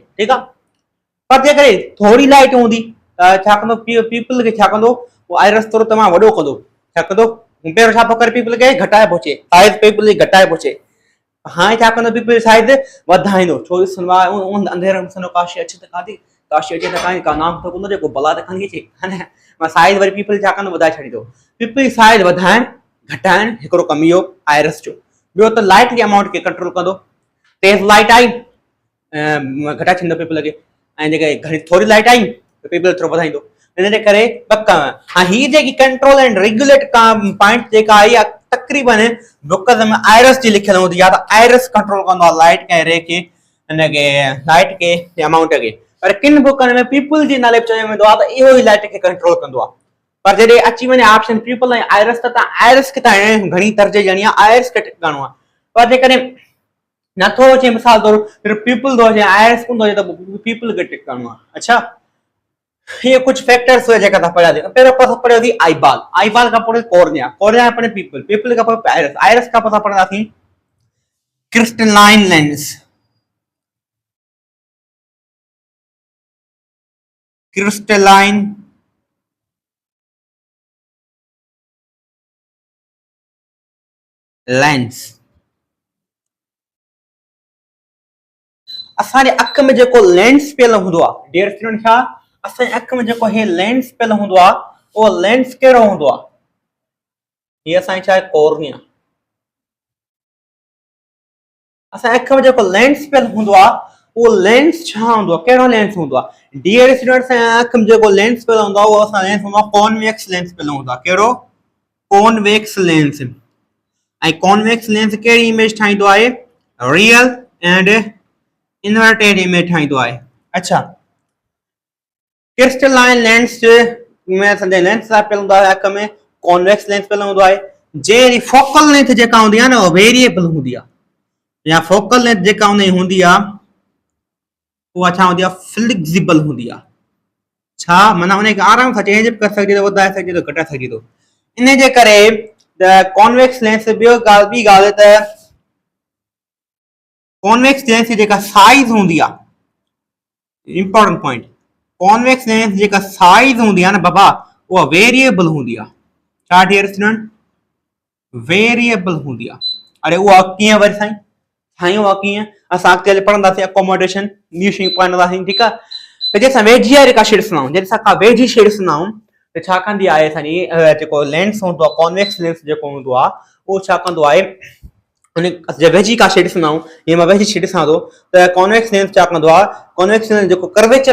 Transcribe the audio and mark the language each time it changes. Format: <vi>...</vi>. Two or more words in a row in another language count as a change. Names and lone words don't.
<sd>ठीकु आहे, पर जेकॾहिं थोरी लाइट हूंदी त छा कंदो, प्यूपिल खे छा कंदो, उहो आइरस थोरो तमामु वॾो कंदो, छा कंदो पहिरियों छा पियो करे प्यूपिल खे घटाए पहुचे, साइज़ प्यूपिल जी घटाए पहुचे, हाणे छा कंदो प्यूपिल साइज़ वधाईंदो, छो अंधेरे में का शइ अचे त काथे, का शइ अचे त काथे, का नाम त कोन जेको भला त खणी अचे, हा न, मां साइज़ वरी प्यूपिल छा कंदो वधाए छॾींदो। प्यूपिल साइज़ वधाइण घटाइण हिकिड़ो कमु इहो आइरस जो। ॿियो त लाइट जे अमाउंट खे कंट्रोल कंदो, तेज लाइट आई घटाए छॾींदो प्यूपिल खे, ऐं जेके घणी थोरी लाइट आई त प्यूपिल थोरो वधाईंदो। इन जे करे ॿ कम, हाणे हीअ जेकी</sd> <en>control and regulate point</en> <sd>जेका आहे इहा तक़रीबन बुक में आइरस जी लिखियल हूंदी आहे, त आइरस कंट्रोल कंदो आहे लाइट के रे खे, हिनखे लाइट के अमाउंट खे, पर किन बुकनि में प्यूपिल जे नाले चयो वेंदो आहे त इहो ई लाइट खे कंट्रोल कंदो आहे। पर जॾहिं अची वञे ऑप्शन प्यूपिल ऐं आइरस, त तव्हां आइरस खे तव्हां घणी तरजीह ॾियणी आहे, आइरस खे टिक करणो आहे। पर जेकॾहिं नथो अचे मिसाल तौर प्यूपिल थो अचे आइरस कोन थो अचे त प्यूपिल खे टिक करणो आहे। अच्छा,</sd> <hi>ये कुछ फैक्टर्स हुए</hi> <sd>जेका था पढ़ा थी, पहिरियों पासा पढ़ियो थी आईबॉल, आईबॉल का पोइ कॉर्निया, कॉर्निया पढ़े प्यूपिल, प्यूपिल का पोइ आइरस, आइरस का पासा पढ़ा थी</sd> <en>crystalline lens, crystalline lens.</en> <sd>असांजे अख में जेको लेंस पियल हूंदो आहे</sd> <en>dear student,</en> <sd>छा असांजे अख में जेको हे लेंस पियल हूंदो आहे, उहो लेंस कहिड़ो हूंदो आहे, हीअ असांजी छा आहे कॉर्निया। असांजे अख में जेको लेंस पियल हूंदो आहे, उहो लेंस छा हूंदो आहे, कहिड़ो लेंस हूंदो आहे</sd> <en>dear student,</en> <sd>असांजे अख में जेको लेंस पियल हूंदो आहे उहो असां लेंस हूंदो आहे</sd> <en>convex lens</en> <sd>पियल हूंदो आहे। कहिड़ो,</sd> <en>convex lens.</en> <sd>ऐं</sd> <en>convex lens</en> <sd>कहिड़ी इमेज ठाहींदो आहे,</sd> <en>real and inverted image ठाहींदो आहे। अच्छा, crystalline lens में असांजे लेंस पियल हूंदो आहे अख में, convex lens पियल हूंदो आहे, जंहिंजी focal length जेका हूंदी आहे न उहा वेरिएबल हूंदी आहे, या focal length जेका हूंदी आहे उहा छा हूंदी आहे, फ्लेक्सिबल हूंदी आहे। छा माना उनखे आराम सां चेंज करे सघिजे थो, वधाए सघिजे थो, घटाए सघिजे थो। इन जे करे convex lens, ॿी ॻाल्हि त convex lens जी जेका साइज हूंदी आहे, important point, convex lens जेका साइज हूंदी आहे न बाबा, उहा वेरिएबल हूंदी आहे। छा dear student, वेरिएबल हूंदी आहे। अरे उहा कीअं वरी साईं, साईं उहा कीअं, असां अॻिते पढ़ंदासीं अकोमोडेशन ॿियूं शयूं पढ़ंदासीं, ठीकु आहे। त जंहिंसां वेझी वारी का शइ ॾिसंदा आहियूं, जंहिंसां का वेझी शइ ॾिसंदा आहियूं त छा कंदी आहे असांजी जेको लेंस हूंदो आहे convex lens जेको हूंदो आहे उहो छा कंदो आहे उन वेझी का शइ ॾिसंदा आहियूं हीअं मां वेझी शइ ॾिसां थो त convex lens छा कंदो आहे convex lens जेको कर्वेचर</en>